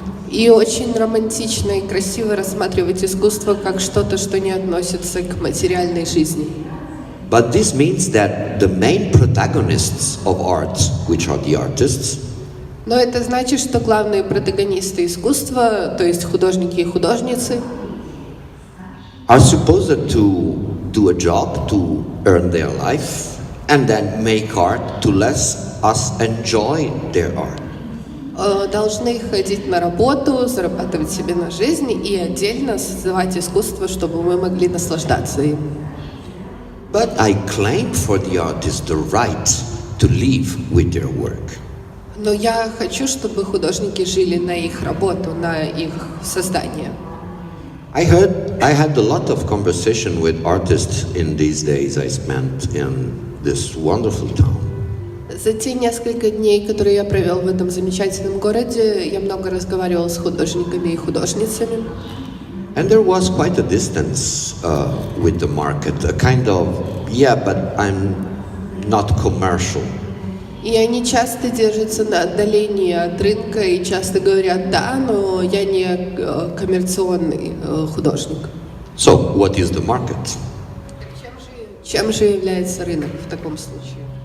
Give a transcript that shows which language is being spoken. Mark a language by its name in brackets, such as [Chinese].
[Russian] И очень романтично и красиво рассматривать искусство как что-то, что не относится к материальной жизни. [English] But this means that the main protagonists of art, which are the artists, [Russian] Но это значит, что главные протагонисты искусства, то есть художники и художницы, [English] are supposed to do a job to earn their life and then make art to let us enjoy their art. [Russian] должны ходить на работу, зарабатывать себе на жизнь и отдельно создавать искусство, чтобы мы могли наслаждаться им. [English] But I claim for the artist the right to live with their work. [Russian] Но я хочу, чтобы художники жили на их работу, на их создание. [English] I had a lot of conversation with artists in these days I spent in this wonderful town. [Russian] За те несколько дней, которые я провел в этом замечательном городе, я много разговаривал с художниками и художницами. [English] And there was quite a distance with the market, a kind of, yeah, but I'm not commercial. [Russian] И они часто держатся на отдалении от рынка и часто говорят: да, но я не коммерционный художник. [English] So, what is the market? [Russian] Чем же является рынок в таком случае?